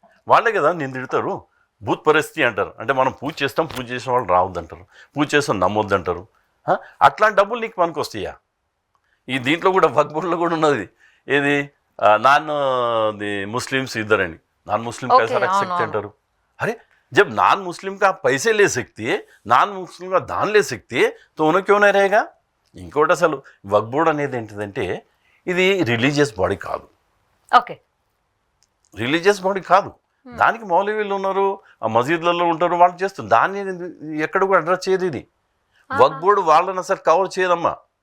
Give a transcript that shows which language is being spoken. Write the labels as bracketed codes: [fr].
[te] వాళ్ళే కదా నేను తిడతారు, భూత్ పరిస్థితి అంటారు. అంటే మనం పూజ చేస్తాం, పూజ చేసిన వాళ్ళు రావద్దంటారు, పూజ చేస్తాం నమ్మొద్దంటారు. అట్లాంటి డబ్బులు నీకు మనకు వస్తాయా? ఈ దీంట్లో కూడా వక్ఫ్ బోర్డులో కూడా ఉన్నది ఏది, నాన్ [hi] मुस्लिम्स इधर है, नॉन मुस्लिम कैसा रख सकते हैं [te] अंటారు. [hi] अरे जब नॉन मुस्लिम का पैसे ले सकती है, नॉन मुस्लिम का दान ले सकती है, तो उन्हें क्यों नहीं रहेगा? [te] ఇంకోటి అసలు వక్ఫ్ బోర్డు అనేది ఏంటిదంటే ఇది రిలీజియస్ బాడీ కాదు. రిలీజియస్ బాడీ కాదు. దానికి మౌలవీలు ఉన్నారు, ఆ మసీదులలో ఉంటారు, వాళ్ళు చేస్తారు. దాన్ని ఎక్కడ కూడా అడ్రస్ చేయదు ఇది. వక్ఫ్ బోర్డు వాళ్ళని అసలు కవర్ చేయదమ్మా.